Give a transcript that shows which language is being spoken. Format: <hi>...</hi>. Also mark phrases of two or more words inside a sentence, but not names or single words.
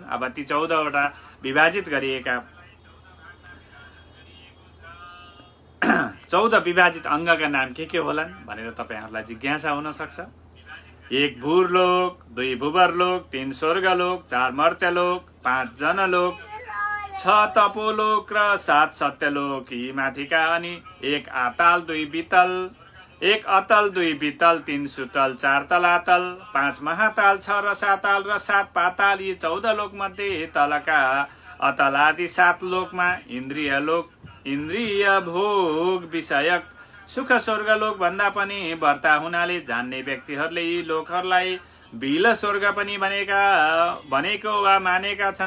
<ne>अब ती 14 वटा विभाजित गरिएका 14 विभाजित अङ्गका नाम के होलान् भनेर तपाईहरुलाई जिज्ञासा हुन सक्छ। 1 भूरलोक, 2 भूवर्लोक, 3 स्वर्गलोक, 4 मर्त्यलोक, 5 जनलोक, 6 तपोलोक र 7 सत्यलोक यी माथिका, अनि 1 आताल, 2 बितल, 1 अतल, 2 बितल, 3 सुतल, 4 तलातल, 5 महाताल, 6 रसाताल र 7 पाताल। यी 14 लोक मध्ये तलका अतल आदि 7 लोकमा इन्द्रिय भोग विषयक सुख स्वर्गलोक भन्दा पनि बढ्ता हुनाले जान्ने व्यक्तिहरूले यी लोकहरूलाई बिल स्वर्ग पनि भनेको वा मानेका छन्।</ne>